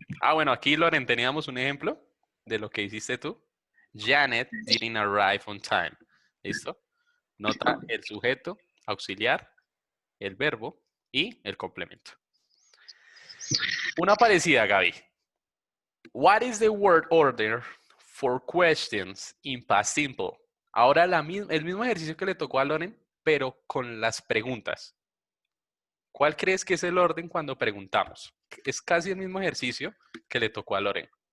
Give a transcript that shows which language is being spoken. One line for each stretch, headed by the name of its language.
Spanish: Ah, bueno, aquí, Loren, teníamos un ejemplo de lo que hiciste tú.
English: Janet didn't arrive on time.
Spanish: ¿Listo? Nota el sujeto, auxiliar, el verbo y el complemento. Una parecida, Gaby.
English: What is the word order for questions in past simple?
Spanish: Ahora el mismo ejercicio que le tocó a Loren, pero con las preguntas. ¿Cuál crees que es el orden cuando preguntamos? Es casi el mismo ejercicio que le tocó a Loren.